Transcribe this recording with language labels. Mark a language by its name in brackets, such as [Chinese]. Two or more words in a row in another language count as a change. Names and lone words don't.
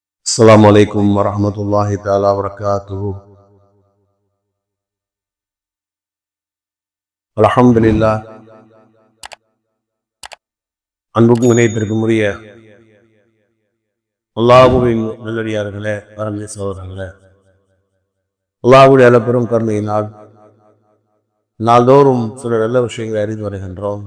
[Arabic] السلام عليكم ورحمة الله تعالى وبركاته. الحمد لله. [Tamil] அன்புக்கும் இணையத்திற்கும் உரிய அல்லாஹுவின் நல்லடியார்களே, வரந்த சகோதரர்களே, அல்லாஹுடைய அளப்பெரும் கருணையினால் நாள்தோறும் சில நல்ல விஷயங்களை அறிந்து வருகின்றோம்.